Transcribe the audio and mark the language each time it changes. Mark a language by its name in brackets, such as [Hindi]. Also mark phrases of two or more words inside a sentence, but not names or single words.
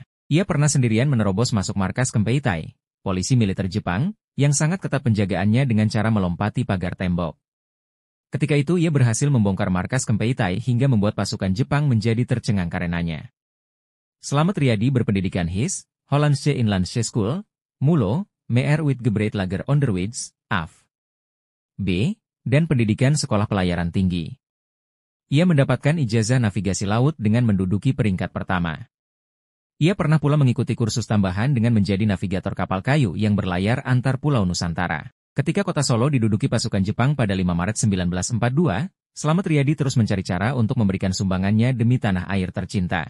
[Indonesian] Ia pernah sendirian menerobos masuk markas Kempeitai, polisi militer Jepang, yang sangat ketat penjagaannya dengan cara melompati pagar tembok. Ketika itu ia berhasil membongkar markas Kempeitai hingga membuat pasukan Jepang menjadi tercengang karenanya. Slamet Riyadi berpendidikan HIS, Hollandsche Inlandsche School, MULO, Meer Uitgebreid Lager Onderwijs, AF. B, dan pendidikan sekolah pelayaran tinggi. Ia mendapatkan ijazah navigasi laut dengan menduduki peringkat pertama. Ia pernah pula mengikuti kursus tambahan dengan menjadi navigator kapal kayu yang berlayar antar pulau Nusantara. Ketika kota Solo diduduki pasukan Jepang pada 5 Maret 1942, Slamet Riyadi terus mencari cara untuk memberikan sumbangannya demi tanah air tercinta.